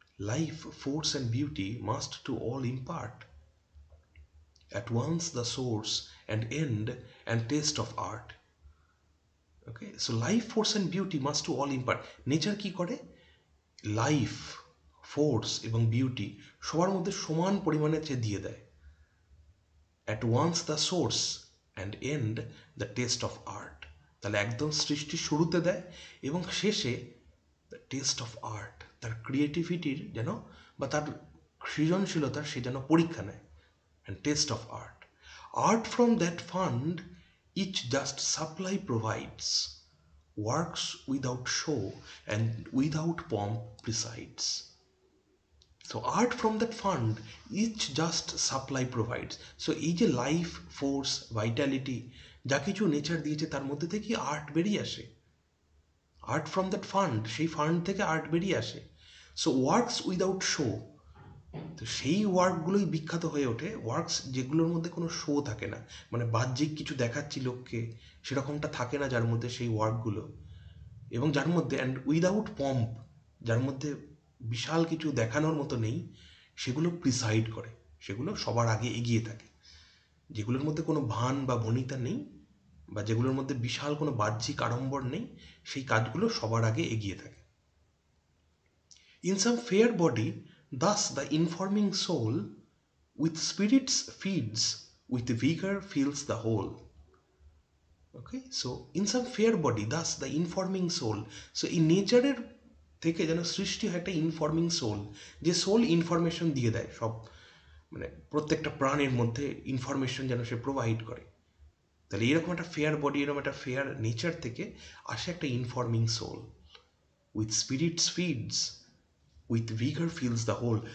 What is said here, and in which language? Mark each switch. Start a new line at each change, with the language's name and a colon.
English: Life, force and beauty must to all impart at once the source and end and taste of art. Okay, so life, force and beauty must to all impart.
Bangla: Nature কি করে, life, force এবং beauty সবার মধ্যে সমান পরিমাণে সে দিয়ে দেয়।
English: at once the source and end the taste of art,
Bangla: তাহলে একদম সৃষ্টির শুরুতে দেয় এবং শেষে দ্য টেস্ট অফ আর্ট, তার ক্রিয়েটিভিটির যেন বা তার সৃজনশীলতার সে যেন পরীক্ষা নেয়।
English: And taste of art, art from that fund each just supply provides, works without show and without pomp presides. So art from that fund each just supply provides. So
Bangla: এই যে লাইফ, ফোর্স, ভাইটালিটি, যা কিছু nature দিয়েছে তার মধ্যে থেকে art বেরিয়ে আসে, আর্ট ফ্রম দ্যাট ফান্ড, সেই ফান্ড থেকে আর্ট বেরিয়ে আসে। সো ওয়ার্কস উইদাউট শো, তো সেই ওয়ার্কগুলোই বিখ্যাত হয়ে ওঠে, ওয়ার্কস যেগুলোর মধ্যে কোনো শো থাকে না, মানে বাহ্যিক কিছু দেখাচ্ছি লোককে সেরকমটা থাকে না যার মধ্যে সেই ওয়ার্কগুলো, এবং যার মধ্যে অ্যান্ড উইদাউট পম্প, যার মধ্যে বিশাল কিছু দেখানোর মতো নেই, সেগুলো প্রিসাইড করে, সেগুলো সবার আগে এগিয়ে থাকে, যেগুলোর মধ্যে কোনো ভান বা ভনিতা নেই, বা যেগুলোর মধ্যে বিশাল কোনো বাহ্যিক আড়ম্বর নেই, সেই কাজগুলো সবার আগে এগিয়ে থাকে।
English: In some fair body, thus the informing soul with spirits feeds, with vigor fills the whole. Okay, so in some fair body, thus the informing soul.
Bangla: So in nature থেকে যেন সৃষ্টি হয় একটা ইনফর্মিং সোল, যে soul information দিয়ে দেয় সব, মানে প্রত্যেকটা প্রাণের মধ্যে ইনফরমেশন যেন সে প্রোভাইড করে। তাহলে এরকম একটা ফেয়ার বডি, এরকম একটা ফেয়ার নেচার থেকে আসে একটা informing soul,
English: With spirits feeds, with vigour fills the whole.